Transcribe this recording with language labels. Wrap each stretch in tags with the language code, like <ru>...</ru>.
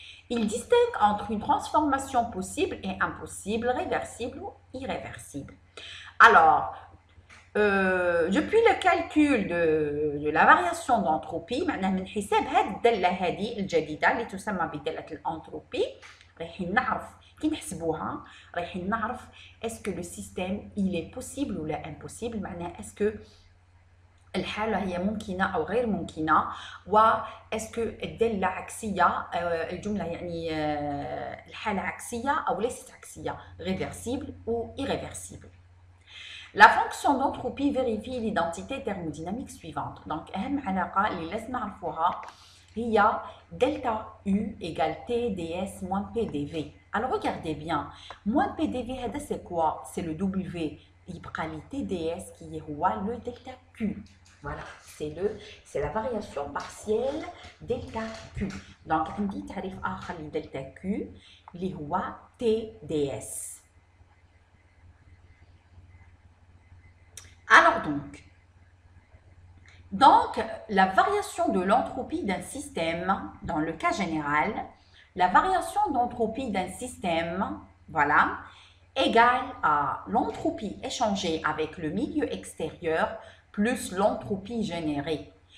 <fr>Il distingue entre une transformation possible et impossible, réversible ou irréversible. Alors, depuis le calcul de la variation d'entropie,</fr> <ar>معناه من حساب هذه الدالة هذه الجديدة اللي تسمى بدالة الانتروبي رايحين نعرف كي نحسبوها رايحين نعرف</ar> <fr>est-ce que le système il est possible ou</fr> <ar>لا impossible معناه est-ce que الحالة هي ممكنة أو غير ممكنة و est-ce que الدالة عكسية الجملة يعني الحالة عكسية أو ليست عكسية</ar> <fr>réversible ou irréversible. La fonction d'entropie vérifie l'identité thermodynamique suivante. Donc,</fr> <ar>أهم علاقة اللي لازم نعرفوها هي</ar> <fr>delta U égale TdS moins PDV. Alors, regardez bien. Moins PDV, c'est quoi? C'est le W.</fr> <ar>يبقى لي</ar> <fr>TdS qui هو le delta Q. Voilà, c'est la variation partielle delta Q.</fr> <ar>Donc, عندي تعريف آخر لدلتا Q اللي هو TdS.</ar> <fr>Alors donc, la variation de l'entropie d'un système, dans le cas général, la variation d'entropie d'un système, voilà, égale à l'entropie échangée avec le milieu extérieur plus l'entropie générée.</fr>